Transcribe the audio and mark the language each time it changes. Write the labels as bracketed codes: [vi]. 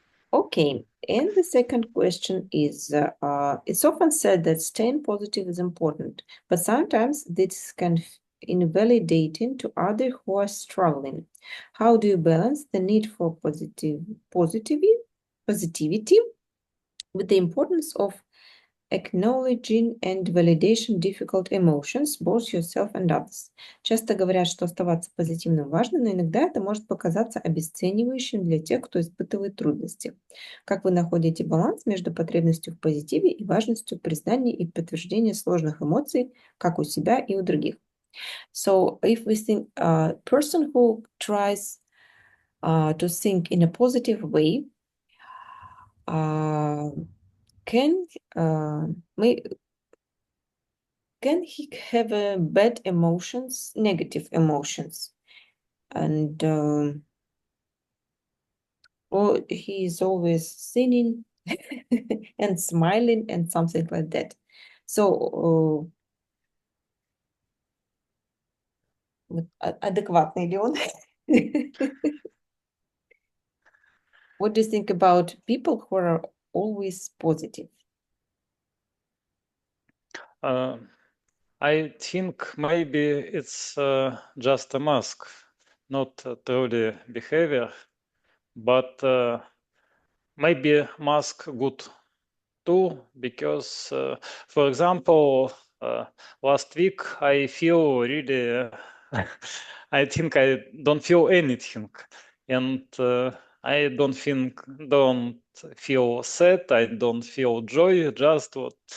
[en] Okay, and the second question is, it's often said that staying positive is important, but sometimes this can invalidating to others who are struggling. How do you balance the need for positivity with the importance of acknowledging and validation difficult emotions, both yourself and others? [ru] Часто говорят, что оставаться позитивным важно, но иногда это может показаться обесценивающим для тех, кто испытывает трудности. Как вы находите баланс между потребностью в позитиве и важностью признания и подтверждения сложных эмоций, как у себя и у других? [en] So, if we think a person who tries to think in a positive way, can he have bad emotions, negative emotions, and or he is always singing and smiling and something like that? [ru] So, адекватный ли он? [en] What do you think about people who are always positive? I think maybe it's just a mask, not truly behavior, but maybe mask good too, because, for example, last week I feel really, I think I don't feel anything, and I don't feel sad, I don't feel joy, just what